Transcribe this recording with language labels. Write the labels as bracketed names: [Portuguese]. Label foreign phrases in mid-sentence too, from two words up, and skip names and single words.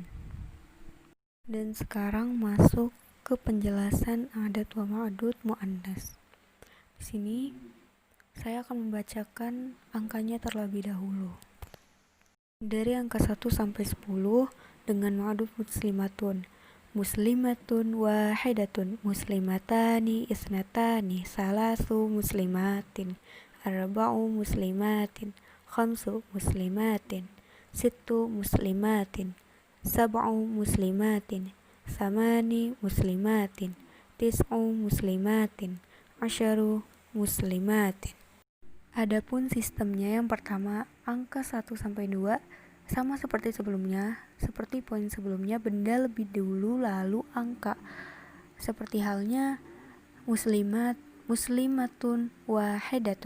[Indonesian] Dan sekarang masuk ke penjelasan [Arabic] عدد و معدود مؤنث. [Indonesian] Di sini saya akan membacakan angkanya terlebih dahulu. Dari angka 1-10 dengan [Arabic] معدود مسلمة. مسلمة واحدة، مسلمتان اثنتان، ثلاث مسلمات، أربع مسلمات، خمس مسلمات، ست مسلمات، سبع مسلمات، ثماني مسلمات، تسع مسلمات، عشر مسلمات. [Indonesian] Adapun sistemnya, yang pertama angka 1-2 sama seperti sebelumnya. Seperti poin sebelumnya, benda lebih dulu lalu angka. Seperti halnya [Arabic] مسلمة واحدة.